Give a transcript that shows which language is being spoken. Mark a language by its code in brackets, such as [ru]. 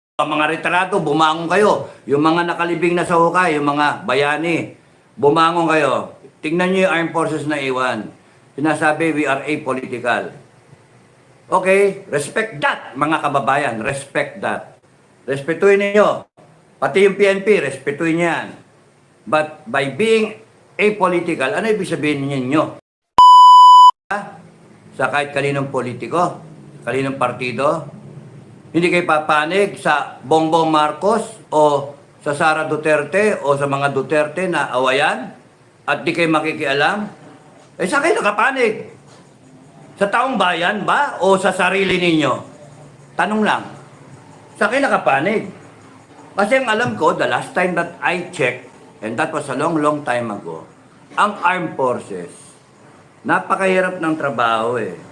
[tl] Mga retrato, bumangon kayo. Yung mga nakalibing na sa hukay, yung mga bayani, bumangon kayo. Tingnan nyo yung armed forces na iwan. Sinasabi, [en] we are apolitical. Okay, respect that, [tl] mga kababayan. [en] Respect that. [tl] Respetuhin niyo. Pati yung PNP, respetuhin yan. [en] But by being apolitical, [tl] ano ibig sabihin ninyo? Sa kahit kaninong politiko, kaninong partido, hindi kayo papanig sa Bongbong Marcos o sa Sara Duterte o sa mga Duterte na awayan at di kayo makikialam? Eh, saan kayo nakapanig? Sa taong bayan ba o sa sarili ninyo? Tanong lang. Saan kayo nakapanig? Kasi ang alam ko, [en] the last time that I checked, and that was a long, long time ago, [tl] ang armed forces, napakahirap ng trabaho eh.